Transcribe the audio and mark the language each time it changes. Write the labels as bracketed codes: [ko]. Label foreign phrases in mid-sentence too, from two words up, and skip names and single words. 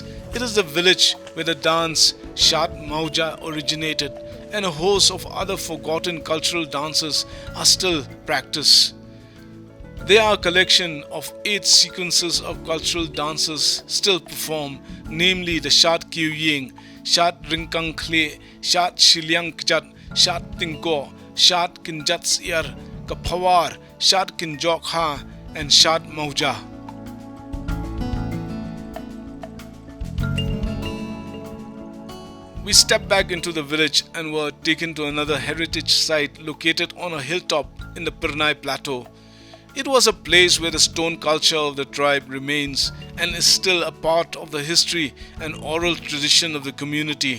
[en] It is the village where the dance Shat Mauja originated, and a host of other forgotten cultural dances are still practiced. They are a collection of 8 sequences of cultural dances still performed, namely the Shat Kyuying, Shat Rinkang Khle, Shat Shilyang Kjat, Shat Tingko, Shat Kinjats Ir, Kapawar, Shat Kinjok Ha, and Shad Mauja. We stepped back into the village and were taken to another heritage site located on a hilltop in the Pyrnai plateau. It was a place where the stone culture of the tribe remains and is still a part of the history and oral tradition of the community.